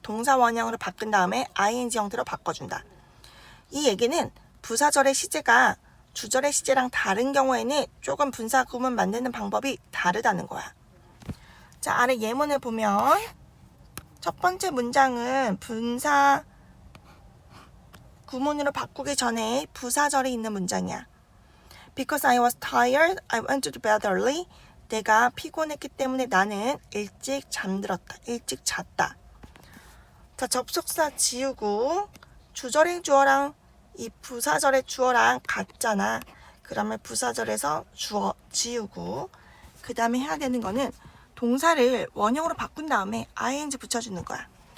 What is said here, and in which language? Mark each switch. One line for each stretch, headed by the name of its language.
Korean: 동사 원형으로 바꾼 다음에 ing 형태로 바꿔준다. 이 얘기는 부사절의 시제가 주절의 시제랑 다른 경우에는 조금 분사 구문 만드는 방법이 다르다는 거야. 자, 아래 예문을 보면 첫 번째 문장은 분사 구문으로 바꾸기 전에 부사절이 있는 문장이야.
English: Because I was tired, I went to bed early.
Korean: 내가 피곤했기 때문에 나는 일찍 잠들었다. 일찍 잤다. 자, 접속사 지우고 주절의 주어랑 이 부사절의 주어랑 같잖아. 그러면 부사절에서 주어 지우고 그 다음에 해야 되는 거는 동사를 원형으로 바꾼 다음에 ing 붙여주는 거야.